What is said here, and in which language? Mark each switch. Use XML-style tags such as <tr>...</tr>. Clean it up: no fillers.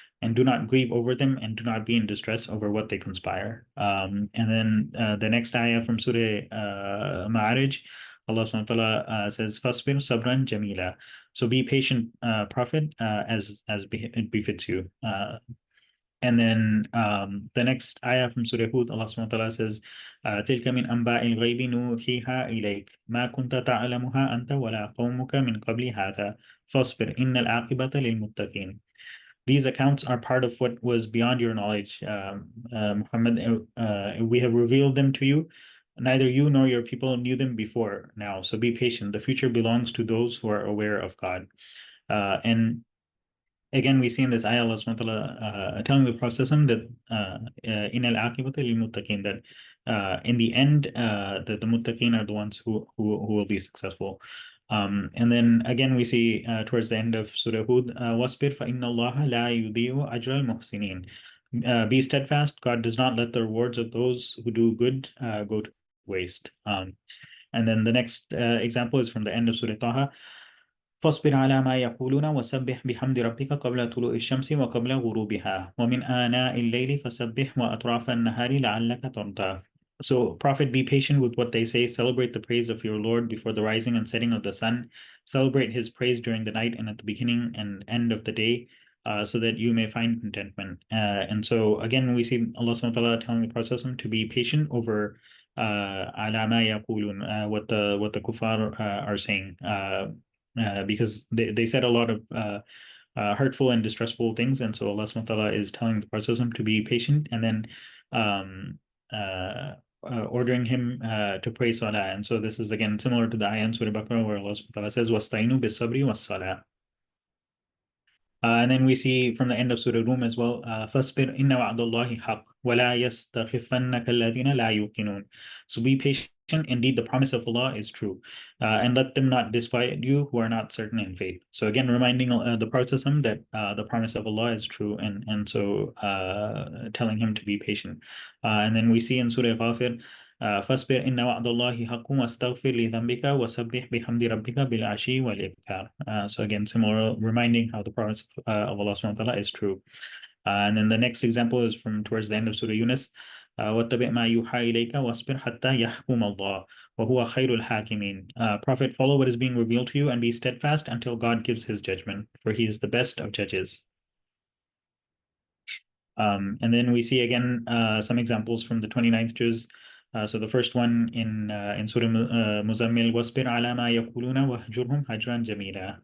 <en>And do not grieve over them, and do not be in distress over what they conspire. And then the next ayah from Surah Ma'arij, Allah subhanahu wa ta'ala says,</en> <ar>فَاصْبِرْ صَبْرًا جَمِيلًا.</ar> <en>So be patient, Prophet, as it befits you. And then the next ayah from Surah Hud, Allah subhanahu wa ta'ala says,</en> <ar>تِلْكَ مِنْ أَنْبَاءِ الْغَيْبِ نُوحِيهَا إِلَيْكَ مَا كُنْتَ تَعْلَمُهَا أَنْتَ وَلَا قَوْمُكَ مِنْ قَبْلِ هَذَا فَاصْبِرْ إِنَّ الْعَاقِبَةَ لِلْمُتَّقِينَ.</ar> <en>These accounts are part of what was beyond your knowledge, Muhammad. We have revealed them to you. Neither you nor your people knew them before now. So be patient. The future belongs to those who are aware of God. And again, we see in this ayah Allah subhanahu wa ta'ala telling the Prophet that</en> <ar>in al aqibata lil muttaqin,</ar> <en>that in the end the muttaqin are the ones who will be successful. And then again we see towards the end of Surah Hud,</en> <ar>wasbir fa inna Allah la yudhi'u ajra al muhsinin.</ar> <en>Be steadfast, God does not let the rewards of those who do good go to waste. And then the next example is from the end of Surah Taha.</en> <ar>فاصبر على ما يقولون وسبح بحمد ربك قبل طلوع الشمس وقبل غروبها ومن آناء الليل فسبح وأطراف النهار لعلك ترضى.</ar> <en>So, Prophet, be patient with what they say. Celebrate the praise of your Lord before the rising and setting of the sun. Celebrate his praise during the night and at the beginning and end of the day, so that you may find contentment. And so, again, we see Allah subhanahu wa ta'ala telling the Prophet to be patient over</en> <ar>على ما يقولون,</ar> <en>what the kuffar are saying. Because they said a lot of hurtful and distressful things, and so Allah subhanahu wa ta'ala is telling the Prophet to be patient, and then ordering him to pray salah. And so this is again similar to the ayah in Surah Baqarah where Allah subhanahu wa ta'ala says,</en> <ar>وَاسْتَعِينُوا بِالصَّبْرِ وَالصَّلَاةِ.</ar> <en>And then we see from the end of Surah Rum as well,</en> <ar>فَاصْبِرْ إِنَّ وَعْدَ اللَّهِ حَقٌّ وَلَا يَسْتَخِفَّنَّكَ الَّذِينَ لَا يُوقِنُونَ.</ar> <en>So be patient. Indeed, the promise of Allah is true. And let them not disquiet you who are not certain in faith. So again, reminding the Prophet that the promise of Allah is true, and so telling him to be patient. And then we see in Surah Ghafir,</en> <ar>فاصبر إن وعد الله حق واستغفر لذنبك وسبح بحمد ربك بالعشي والإبكار.</ar> <en>So again, similar, reminding how the promise of Allah subhanahu wa ta'ala is true. And then the next example is from towards the end of Surah Yunus.</en> <ar>واتبع ما يوحى إليك واصبر حتى يحكم الله وهو خير الحاكمين.</ar> <en>Prophet, follow what is being revealed to you and be steadfast until God gives his judgment, for he is the best of judges. And then we see again some examples from the 29th juz. So the first one in Surah Muzammil,</en> <ar>وَاصْبِرْ عَلَى مَا يَقُولُونَ وَاهْجُرْهُمْ هَجْرًا جَمِيلًا.</ar>